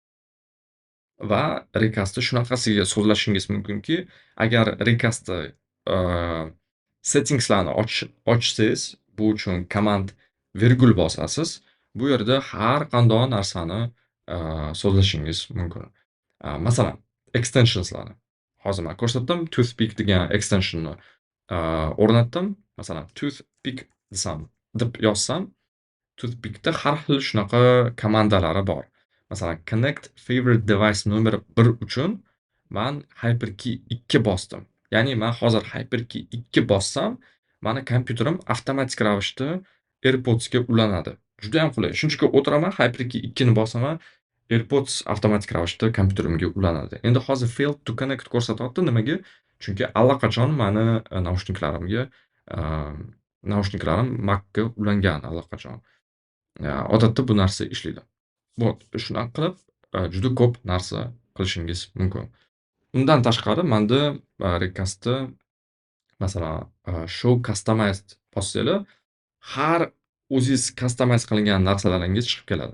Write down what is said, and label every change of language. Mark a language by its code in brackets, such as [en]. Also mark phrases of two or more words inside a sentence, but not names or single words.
[uz] Va Recast'ni shunaqasiga sozlashingiz mumkinki, agar Recast'da, settingslarni ochsangiz, bu uchun command virgul bosasiz, bu yerda har qanday narsani, sozlashingiz mumkin. Masalan, extensionslarni. Hozir man ko'rsatdim, Toothpick degan extensionni o'rnatdim. Masalan, toothpick deb yozsam, toothpickda har xil shunaqa komandalari bor. Masalan, [en] connect favorite device [uz] nomer 1 uchun man HyperKey 2 bosdim. Ya'ni men hozir HyperKey 2 bossam, mani kompyuterim avtomatik ravishda AirPods'ga ulanadi. Juda ham qulay. Shunchaki o'tiraman, HyperKey 2 ni bosaman, AirPods avtomatik ravishda kompyuterimga ulanadi. Endi hozir [en] failed to connect [uz] ko'rsatyapti. Nimaga? Chunki allaqachon mani naushniklarim Mac'ga ulangan allaqachon. Odatda bu narsa ishlaydi. Shunaqa qilib, juda ko'p narsa qilishingiz mumkin. Undan tashqari menda Recastda masalan, [en] show customized [uz] bossanglar, har o'zingiz customize qilingan narsalaringiz chiqib keladi.